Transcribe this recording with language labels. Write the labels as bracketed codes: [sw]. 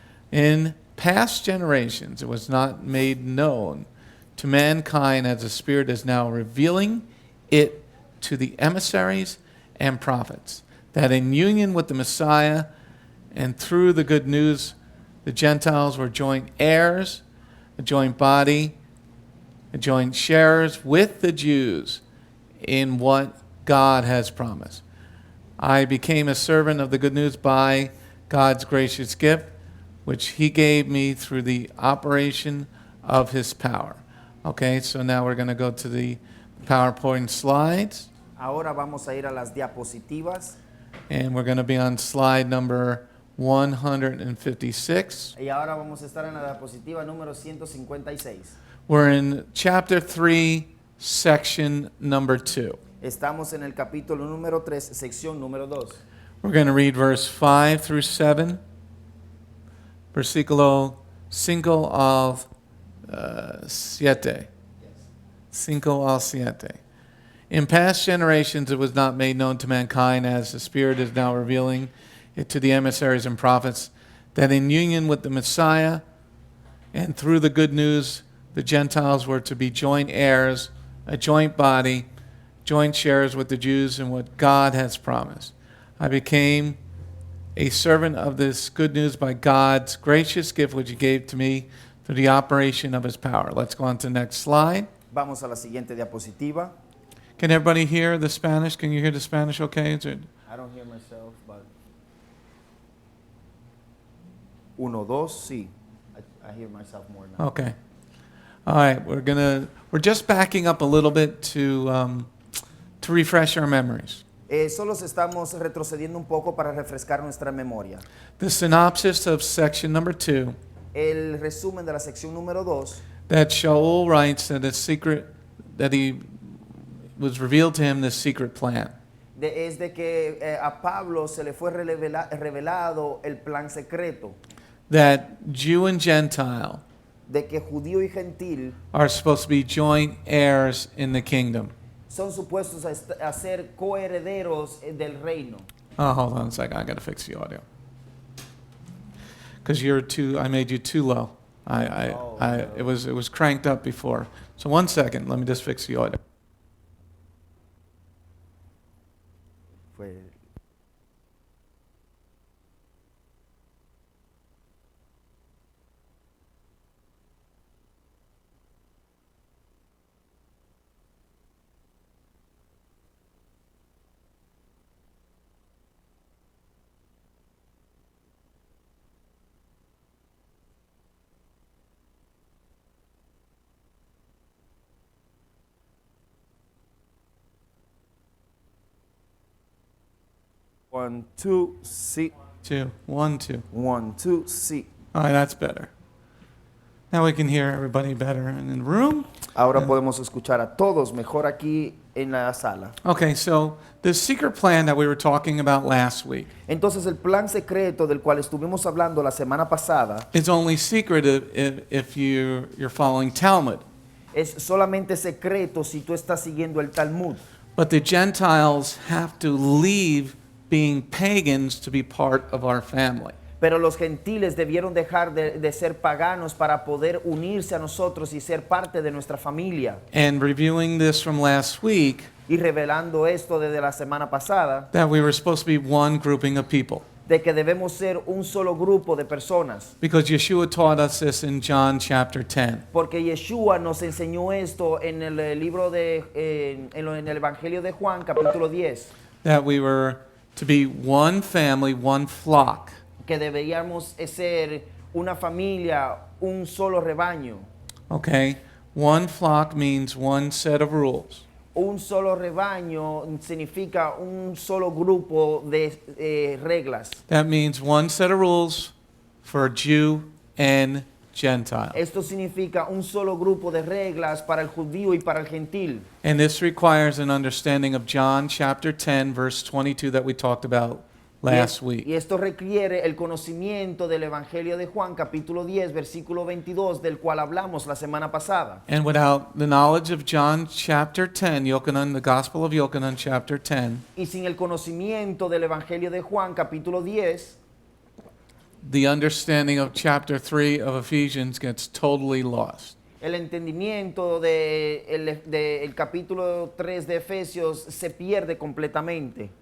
[en] In past generations, it was not made known to mankind as the Spirit is now revealing it to the emissaries and prophets, that in union with the Messiah and through the good news, the Gentiles were joint heirs, a joint body, joint sharers with the Jews in what God has promised. I became a servant of the good news by God's gracious gift, which He gave me through the operation of His power. Okay, so now we're going to go to the PowerPoint slides. [es] Ahora vamos a ir a las diapositivas. [en] And we're going to be on slide number 156. [es] Y ahora vamos a estar en la diapositiva número 156. [en] We're in chapter 3, section number 2. [es] Estamos en el capítulo número 3, sección número 2. [en] We're going to read verse 5 through 7. [es] Versículo 5 al 7. 5 al 7. [en] In past generations it was not made known to mankind, as the Spirit is now revealing it to the emissaries and prophets, that in union with the Messiah and through the good news, the Gentiles were to be joint heirs, a joint body, joint sharers with the Jews in what God has promised. I became a servant of this good news by God's gracious gift which He gave to me through the operation of His power. Let's go on to the next slide. [es] Vamos a la siguiente diapositiva. [en] Can everybody hear the Spanish? Can you hear the Spanish okay? Is it? I don't hear myself, but 1, 2, sí. I hear myself more now. Okay. All right, we're just backing up a little bit to refresh our memories. [es] Solo estamos retrocediendo un poco para refrescar nuestra memoria. [en] The synopsis of section number 2, [es] El resumen de la sección número 2, [en] that Sha'ul writes that he was revealed to him this secret plan. [es] es de que a Pablo se le fue revelado el plan secreto, [en] That Jew and Gentile [es] de que judío y gentil [en] are supposed to be joint heirs in the kingdom. [es] son supuestos a ser coherederos del reino. [en] Oh, hold on a second. I got to fix the audio. Because I made you too low. It was cranked up before. So 1 second. Let me just fix the audio. [es] Fue 1, 2, sí. 2. 1, 2. 1, 2, sí. [en] All right, that's better. Now we can hear everybody better in the room. [es] Ahora podemos escuchar a todos mejor aquí en la sala. [en] Okay, so the secret plan that we were talking about last week [es] Entonces el plan secreto del cual estuvimos hablando la semana pasada [en] is only secret if you're following Talmud. [es] es solamente secreto si tú estás siguiendo el Talmud. [en] But the Gentiles have to leave being pagans to be part of our family. [es] Pero los gentiles debieron dejar de ser paganos para poder unirse a nosotros y ser parte de nuestra familia. [en] And reviewing this from last week, [es] Y revelando esto desde la semana pasada, [en] that we were supposed to be one grouping of people. [es] de que debemos ser un solo grupo de personas. [en] Because Yeshua taught us this in John chapter 10. [es] Porque Yeshua nos enseñó esto en el libro en el Evangelio de Juan, capítulo 10, [en] That we were to be one family, one flock. [es] que deberíamos ser una familia, un solo rebaño. [en] Okay? One flock means one set of rules. [es] Un solo rebaño significa un solo grupo de reglas. [en] That means one set of rules for Jew and Gentile. [es] Esto significa un solo grupo de reglas para el judío y para el gentil. [en] And this requires an understanding of John chapter 10, verse 22 that we talked about last week. [es] Y esto requiere el conocimiento del Evangelio de Juan, capítulo 10, versículo 22, del cual hablamos la semana pasada. [en] And without the knowledge of John chapter 10, Yochanan, the Gospel of Yochanan chapter 10, [es] Y sin el conocimiento del Evangelio de Juan, capítulo 10, [en] the understanding of chapter 3 of Ephesians gets totally lost. [es] el entendimiento del capítulo 3 de Efesios se pierde completamente.